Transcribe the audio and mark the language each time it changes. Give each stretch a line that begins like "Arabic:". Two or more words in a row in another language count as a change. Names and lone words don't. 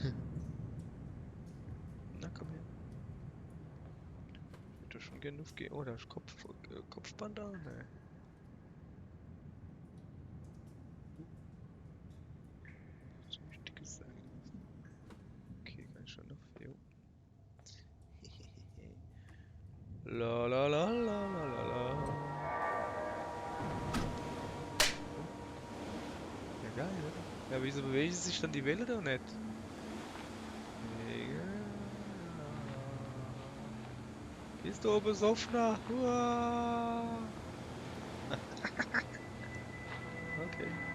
German: Na komm her. Ich würde schon gerne aufgehen. Oh, da ist Kopfband da? Ne. Ziemlich dickes Seil. Okay, kann ich schon noch. Jo. La la la la la la la. Geil, oder? Ja, wieso bewegt sich dann die Welle da nicht? Mega. Bist du besoffener? Okay.